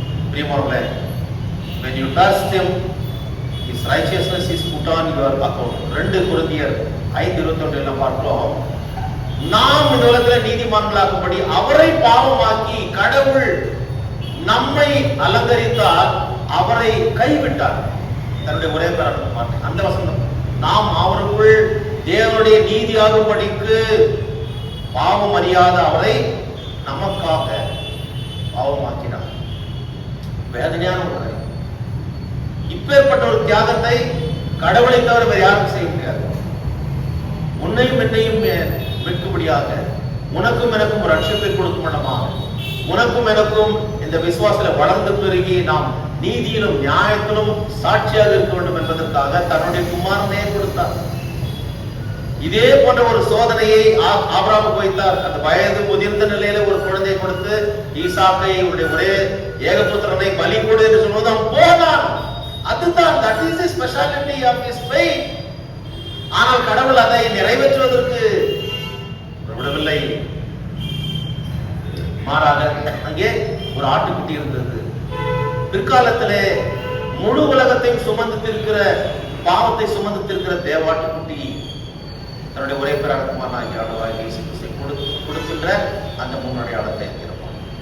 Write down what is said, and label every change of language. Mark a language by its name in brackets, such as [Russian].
[Tamil] பிரியமானவர்களே, [English] when you trust him, his righteousness is put on your account. [Tamil] 2 கொரிந்தியர் 5:21 பார்க்கிறோம். நாம் இந்த உலகத்தில் நீதிமான்களாகும்படி அவரை பாவமாக்கி கடவுள் நம்மை அலங்கரித்தார், அவரை கைவிட்டார். தன்னுடைய ஒரே பேரான அந்த வசனம், நாம் அவருக்குள் தேவனுடைய நீதியாகும்படிக்கு பாவம் அறியாத அவரை நமக்காக பாவமாக்கினார். வேதனையான ஒரு காரியம். இப்பேற்பட்ட ஒரு தியாகத்தை கடவுளை தவிர வேறு யாரும் செய்ய முடியாது. உன்னையும் என்னையும் மீட்கும்படியாக உனக்கும் எனக்கும் ஒரு ரட்சிப்பை கொடுக்கும்படமாக உனக்கும் எனக்கும் இந்த விசுவாசத்தில் வளர்ந்து பெருகி நாம் நீதியிலும் நியாயத்திலும் சாட்சியாக இருக்க வேண்டும் என்பதற்காக தன்னுடைய குமாரனே கொடுத்தார். இதே போன்ற ஒரு சோதனையை ஆபிரகாமுக்கு வைத்தார். அந்த வயது முதிர்ந்த நிலையில ஒரு குழந்தையை கொடுத்து ஈசாக்கை ஒரே ஏகபுத்திரனை பலி கொடு என்று சொல்வது அவன் போனான். அதுதான் [English] that is the speciality of his faith. [Tamil] ஆனால் கடவுள் அதை நிறைவேற்றுவதற்கு விடவில்லை. மாறாக அங்கே ஒரு ஆட்டுக்குட்டி இருந்தது. பிற்காலத்திலே முழு உலகத்தையும் சுமந்திருக்கிற பாவத்தை சுமந்திருக்கிற தேவாட்டுக்குட்டி தன்னுடைய ஒரே பிரார்த்தமானாகிய ஆண்டவராகிய இயேசு கிறிஸ்துவை கொடுக்கின்ற அந்த முன்னடையாளத்தை இருக்கிறோம்.